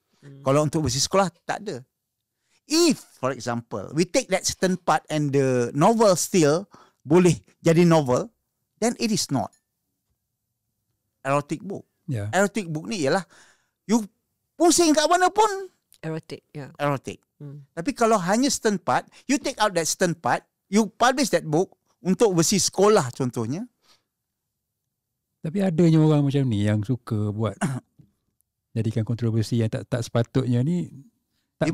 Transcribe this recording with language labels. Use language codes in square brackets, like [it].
[ms] Kalau untuk bersih sekolah, tak ada. [en] If, for example, we take that certain part and the novel still [ms] boleh jadi [en] novel, then it is not erotic book. Yeah. [ms] Erotic book ni ialah you pusing kat mana pun [en] Erotic, yeah. erotic. [ms] Tapi kalau hanya [en] certain part, you take out that certain part, you publish that book [ms] untuk bersih sekolah contohnya. Tapi adanya orang macam ni yang suka buat jadikan kontroversi yang tak sepatutnya ni, tak